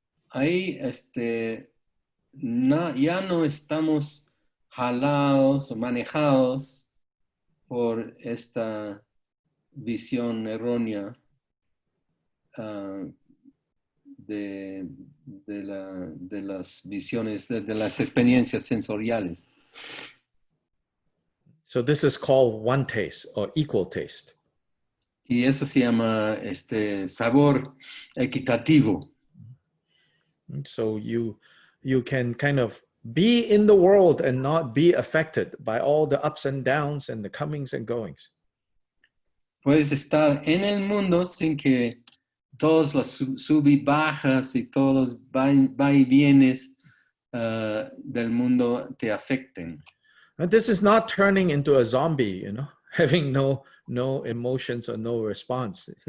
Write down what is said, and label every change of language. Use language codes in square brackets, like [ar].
[es] ahí ya no estamos jalados o manejados por esta visión errónea de las visiones, de las experiencias sensoriales. [en] So this is called one taste or equal taste. [es] Y eso se llama sabor equitativo. [en] So you can kind of be in the world and not be affected by all the ups and downs and the comings and goings. [es] Puedes estar en el mundo sin que todas las sub y bajas y todos los va y vienes del mundo te afecten. [en] This is not turning into a zombie, having no emotions or no response.